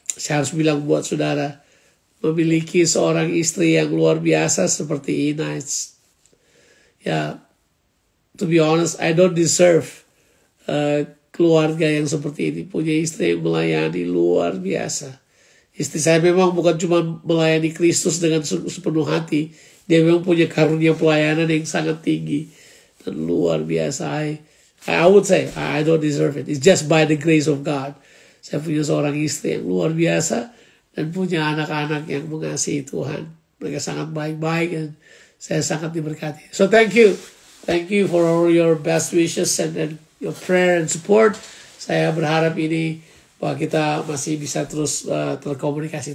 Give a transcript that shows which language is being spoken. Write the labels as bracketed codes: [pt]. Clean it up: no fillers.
[id] Saya harus bilang buat saudara, memiliki seorang istri yang luar biasa seperti Ina, [en] to be honest, I don't deserve [id] keluarga yang seperti ini. Punya istri yang melayani luar biasa. Istri saya memang bukan cuma melayani Kristus dengan sepenuh hati. Dia memang punya karunia pelayanan yang sangat tinggi dan luar biasa. [en] I would say I don't deserve it. It's just by the grace of God. [id] Saya punya seorang istri yang luar biasa dan punya anak-anak yang mengasihi Tuhan. Mereka sangat baik-baik dan saya sangat diberkati. [en] So thank you for all your best wishes and your prayer and support. [id] Saya berharap ini bahwa kita masih bisa terus terkomunikasi.